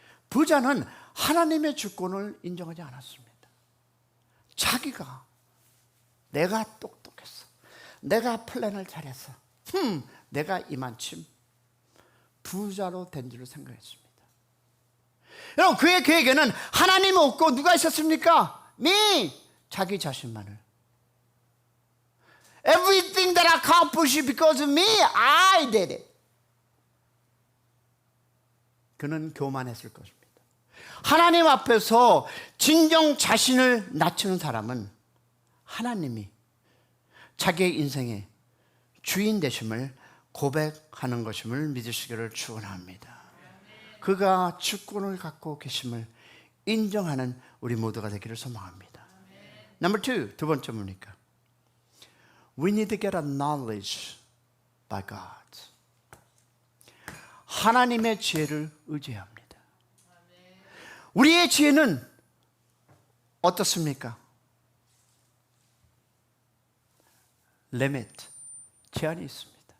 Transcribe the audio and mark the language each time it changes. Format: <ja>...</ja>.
<ko>부자는 하나님의 주권을 인정하지 않았습니다. 자기가 내가 똑똑했어, 내가 플랜을 잘했어, 내가 이만큼 부자로 된 줄을 생각했습니다. 여러분, 그의 계획에는 하나님 없고 누가 있었습니까? 자기 자신만을.</ko> <en>Everything that I accomplished because of me, I did it.</en> <ko>그는 교만했을 것입니다. 하나님 앞에서 진정 자신을 낮추는 사람은 하나님이 자기의 인생의 주인 되심을 고백하는 것임을 믿으시기를 축원합니다. 그가 주권을 갖고 계심을 인정하는 우리 모두가 되기를 소망합니다.</ko> <en>Number two,</en> <ko>두 번째 뭡니까?</ko> <en>We need to get a knowledge by God.</en> <ko>하나님의 지혜를 의지해야 합니다. 우리의 지혜는 어떻습니까? limit, 제한이 있습니다.</ko>